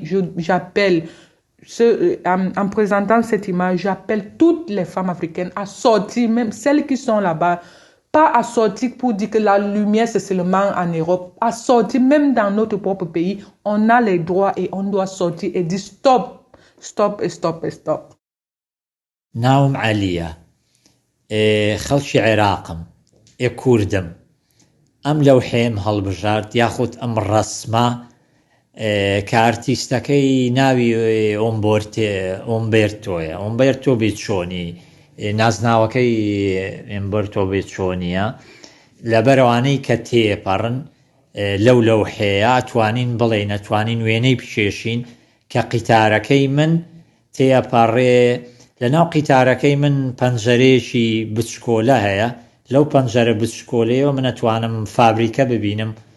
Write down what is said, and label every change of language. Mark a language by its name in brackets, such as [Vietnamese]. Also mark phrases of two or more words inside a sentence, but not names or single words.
[French] J'appelle, en présentant cette image, j'appelle toutes les femmes africaines à sortir, même celles qui sont là-bas, Pas à sortir pour dire que la lumière, c'est seulement en Europe. À sortir, même dans notre propre pays, on a les droits et on doit sortir et dire stop, stop et stop et stop. [Central Kurdish] ناوم عالية خەڵکی عێراقم کوردم ئەم لەوحەیەم هەڵبژارد یاخود ئەم ڕەسمە کە ئارتیستەکەی ناوی ئۆمبێرتۆیە ئۆمبێرتۆ بیچۆنی نازناوەکەی ئۆمبێرتۆ بیچۆنیە لەبەرەوانەی کە تێپەڕن لەو لەوحەیە ئەتوانین بڵێن ئەتوانین وێنەی بچێشین کە قیتارەکەی من تێپەڕێ لەناو قیتارەکەی من پەنجەرەیەکی بچکۆلە هەیە لەو پەنجەرە بچکۆلەیەوە من ئەتوانم فابریکە ببینم